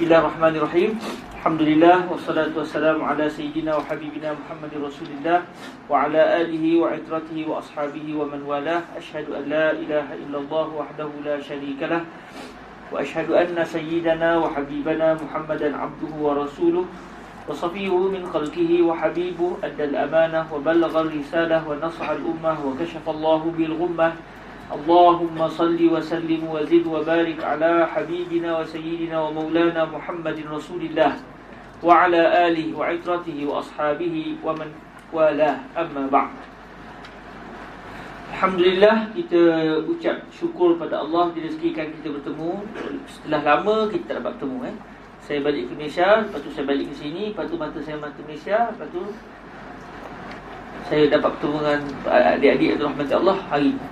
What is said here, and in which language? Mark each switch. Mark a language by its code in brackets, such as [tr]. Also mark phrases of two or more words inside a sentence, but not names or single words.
[ar] بسم الله الرحمن الرحيم. الحمد لله والصلاة والسلام على سيدنا وحبيبنا محمد رسول الله وعلى آله وعترته وأصحابه ومن والاه. أشهد أن لا إله إلا الله وحده لا شريك له وأشهد أن سيدنا وحبيبنا محمدا عبده ورسوله وصفيه من خلقه وحبيبه أدى الأمانة وبلغ الرسالة ونصح الأمة وكشف الله به الغمة. اللهم صل وسلم وزد وبارك على حبيبنا وسيدنا ومولانا محمد رسول الله وعلى آله وعترته وأصحابه ومن والاه، أما بعد. [ms] Alhamdulillah, kita ucap syukur pada Allah direzekikan kita bertemu. Setelah lama kita tak dapat bertemu. Saya balik ke Malaysia, lepas tu saya balik ke sini, lepas tu mata saya mata Malaysia, lepas tu saya dapat bertemu dengan adik-adik yang dirahmati Allah hari ini.